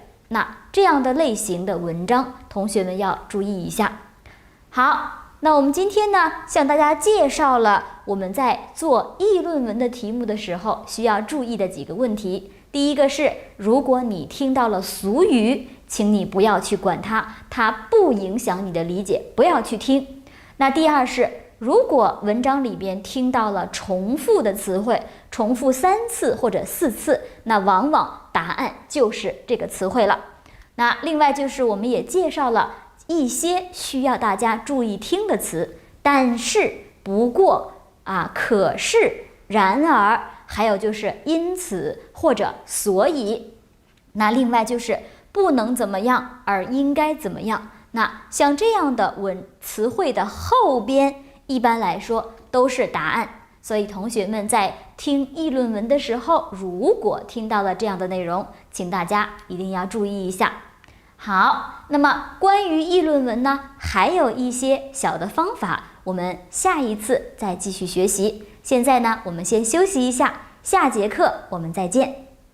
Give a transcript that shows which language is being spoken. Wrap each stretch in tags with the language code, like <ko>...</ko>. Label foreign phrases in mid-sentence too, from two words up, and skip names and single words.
<zh>那這樣的類型的文章，同學們要注意一下。好，那我們今天呢，向大家介紹了我們在做議論文的題目的時候需要注意的幾個問題。第一個是，如果你聽到了俗語，請你不要去管它，它不影響你的理解，不要去聽。那第二是，如果文章裡邊聽到了重複的詞彙，重複3次或者4次，那往往答案就是這個詞彙了。那另外就是我們也介紹了一些需要大家注意聽的詞，但是、不過、可是、然而，還有就是因此或者所以。那另外就是不能怎麼樣而應該怎麼樣。那像這樣的詞彙的後邊，一般來說都是答案。所以同學們在聽議論文的時候，如果聽到了這樣的內容，請大家一定要注意一下。好，那麼關於議論文呢，還有一些小的方法，我們下一次再繼續學習。現在呢，我們先休息一下，下節課我們再見。</zh>